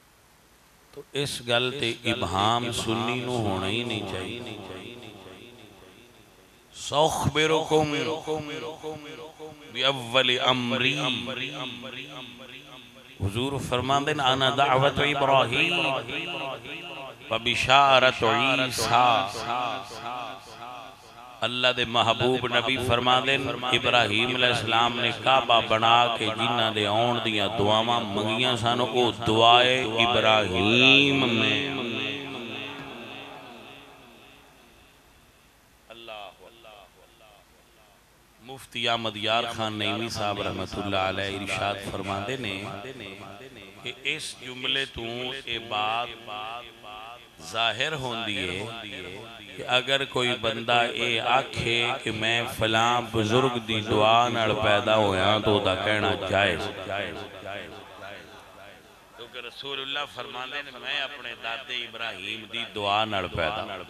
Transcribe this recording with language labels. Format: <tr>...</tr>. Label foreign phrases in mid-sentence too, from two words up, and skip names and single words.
<pa>تو اس گل تے ابہام سنی نو ہونا ہی نہیں چاہیے</pa> <ar>سأخبركم بأول امری،</ar> <pa>حضور فرماندے</pa> <ar>انا دعوت ابراہیم و بشارت عیسیٰ۔</ar> <pa>اللہ دے محبوب نبی فرماندے ابراہیم علیہ السلام نے کعبہ بنا کے جنہ دے آن دیاں دعاواں منگیاں سانو او دعائے ابراہیم میں مفتی احمد یار خان نعیمی صاحب رحمت اللہ علیہ ارشاد فرماندے نے کہ اس جملے تو اے بات ظاہر ہوندی ہے کہ اگر کوئی بندہ اے آکھے کہ میں فلاں بزرگ دی دعا نال پیدا ہویا تو دا کہنا جائز، کیونکہ رسول اللہ فرماندے نے میں اپنے دادے ابراہیم دی دعا نال پیدا۔</pa>